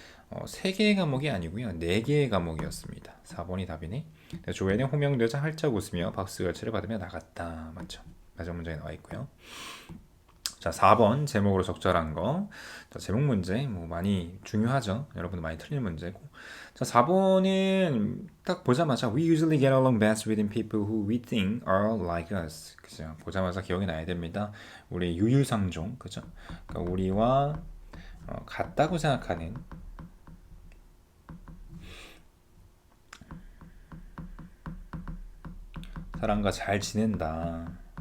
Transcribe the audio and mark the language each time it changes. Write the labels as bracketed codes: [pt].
[ko] 3개의 과목이 아니고요. 4개의 과목이었습니다. 4번이 답이네. 조회는 호명되자 활짝 웃으며 박수 열차를 받으며 나갔다. 맞죠? 마지막 문장에 나와 있고요. 자, 4번 제목으로 적절한 거. 자, 제목 문제 뭐 많이 중요하죠. 여러분들 많이 틀린 문제고. 자, 4번은 딱 보자마자 [en] We usually get along best with people who we think are like us. [ko] 그죠? 보자마자 기억이 나야 됩니다. 우리 유유상종, 그죠? 그러니까 우리와 같다고 생각하는 사람과 잘 지낸다.